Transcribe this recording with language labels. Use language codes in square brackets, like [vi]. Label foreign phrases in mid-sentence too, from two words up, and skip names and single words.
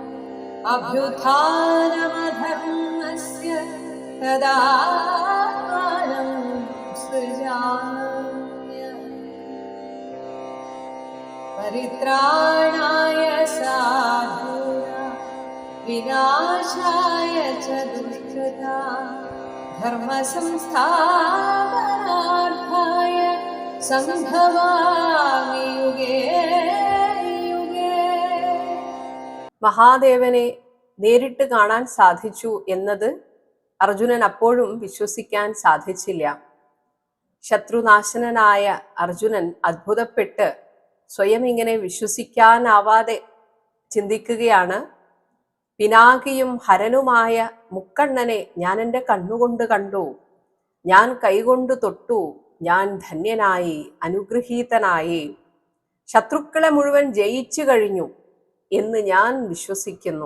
[sa] अभ्युत्थानमधर्मस्य तदात्मानं सृजाम्यहम् परित्राणाय साधूनां विनाशाय च दुष्कृतां धर्मसंस्थापनार्थाय സംഭവാമി യുഗേ യുഗേ. [ml] മഹാദേവനെ നേരിട്ട് കാണാൻ സാധിച്ചു എന്നത് അർജുനൻ അപ്പോഴും വിശ്വസിക്കാൻ സാധിച്ചില്ല. ശത്രുനാശനനായ അർജുനൻ അത്ഭുതപ്പെട്ട് സ്വയം ഇങ്ങനെ വിശ്വസിക്കാനാവാതെ ചിന്തിക്കുകയാണ്, പിനാകിയും ഹരനുമായ മുക്കണ്ണനെ ഞാൻ എൻ്റെ കണ്ണുകൊണ്ട് കണ്ടു, ഞാൻ കൈകൊണ്ട് തൊട്ടു, ഞാൻ ധന്യനായി, അനുഗ്രഹീതനായി, ശത്രുക്കളെ മുഴുവൻ ജയിച്ചു കഴിഞ്ഞു എന്ന് ഞാൻ വിശ്വസിക്കുന്നു.